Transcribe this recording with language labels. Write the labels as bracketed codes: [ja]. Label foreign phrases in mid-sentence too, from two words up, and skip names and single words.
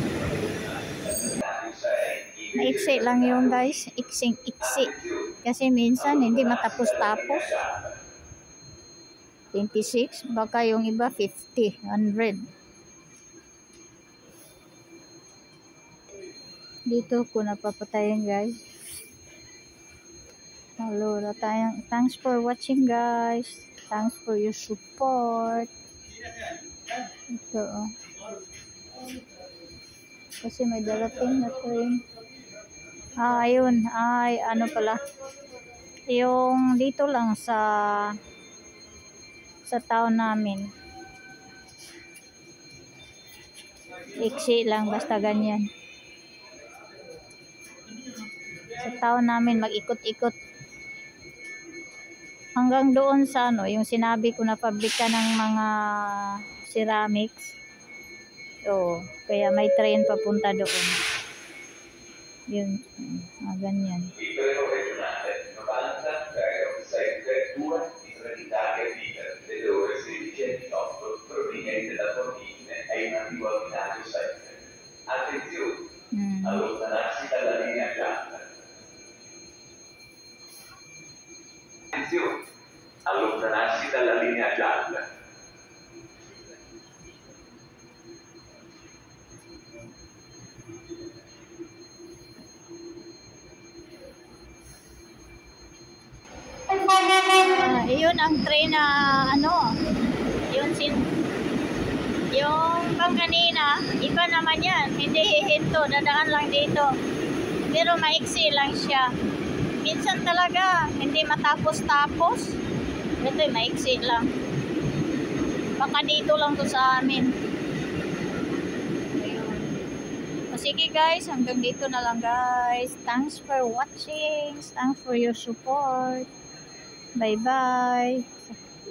[tl] Maiksi lang yung guys, iksing iksi kasi minsan hindi matapos-tapos. 26 baka yung iba 50 100. Dito ko napapatayin guys. [en] Hello, thanks for watching guys. Thanks for your support. [tl] Ito oh. Kasi may darating na train. Ayun, ay ano pala. Yung dito lang sa town namin. Iksi lang basta ganyan. Sa town namin mag-ikot-ikot hanggang doon sa ano, yung sinabi ko na pabrika ng mga ceramics. So, kaya may train papunta doon. Yun, ganyan. [it] Allontanarsi dalla linea gialla. Attenzione, allontanarsi dalla linea gialla. [tl] Iyon ang train na ano, yung pang kanina, iba naman yan, hindi hihinto, dadaan lang dito, pero maiksi lang siya. Minsan talaga hindi matapos-tapos, ito maiksi lang, baka dito lang to sa amin. Ayun. O sige guys, hanggang dito na lang guys. [en] Thanks for watching, thanks for your support. Bye bye.